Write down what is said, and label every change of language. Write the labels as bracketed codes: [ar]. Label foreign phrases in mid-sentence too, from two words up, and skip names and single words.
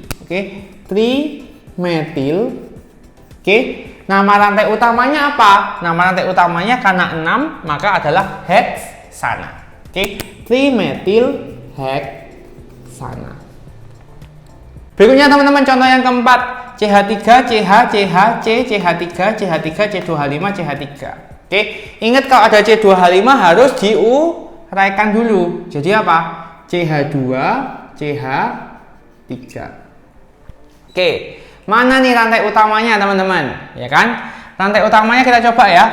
[id] Oke, tri metil. Oke, nama rantai utamanya apa? Nama rantai utamanya karena 6 maka adalah heksana. Oke, trimetil heksana. Berikutnya teman-teman contoh yang keempat, CH3, CH, CH, C, CH3, CH3, C2H5, CH3. Oke, ingat kalau ada C2H5 harus diuraikan dulu. Jadi apa? CH2, CH3. Oke. Mana nih rantai utamanya teman-teman? Ya kan? Rantai utamanya kita coba ya.